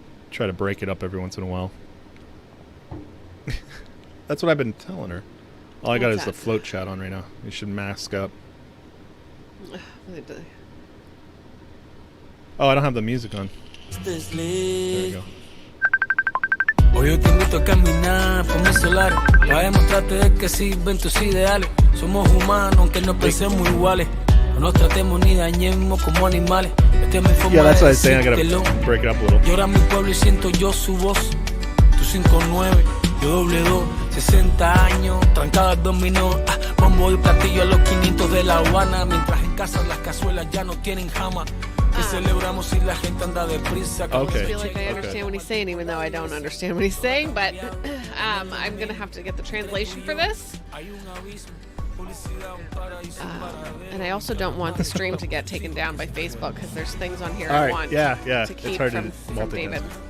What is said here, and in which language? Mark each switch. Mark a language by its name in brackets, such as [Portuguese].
[English] Try to break it up every once in a while. That's what I've been telling her. All I got is the float chat on right now. You should mask up. Oh, I don't have the music on. There we go. [Spanish] Hoy yo te invito a caminar por mis solares para demostrarte de que sirven tus ideales. Somos humanos aunque no pensemos iguales. No nos tratemos ni dañemos como animales. Esta es mi forma de decírtelo. Llora mi pueblo y siento yo su voz. Tu 5-9, yo doble 2. 60 años, trancada al dominó. Bombo y platillo a los 500 de La Habana. Mientras en casa las cazuelas ya no tienen jama. [English] Okay. I feel like I understand what he's saying, even though I don't understand what he's saying. But I'm going to have to get the translation for this. And I also don't want the stream to get taken down by Facebook because there's things on here I want to keep from David.